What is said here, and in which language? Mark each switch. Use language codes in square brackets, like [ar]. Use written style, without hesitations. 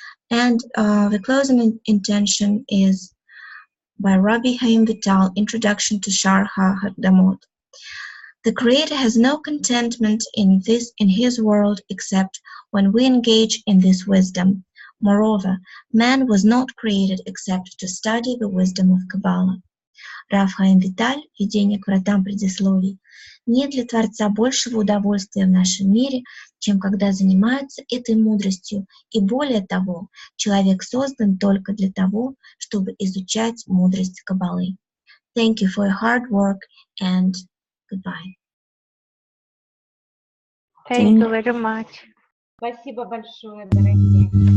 [en] And the closing intention is by Rabbi Chaim Vital, Introduction to Shar HaHakdamot. The Creator has no contentment in His world except when we engage in this wisdom. Moreover, man was not created except to study the wisdom of Kabbalah. [ru] Рав Хаим Виталь, введение к вратам предисловий. Нет для Творца большего удовольствия в нашем мире, чем когда занимается этой мудростью, и более того, человек создан только для того, чтобы изучать мудрость Каббалы. [en] Thank you for your hard work and goodbye. Thank you very much. [ru] Спасибо большое, дорогие.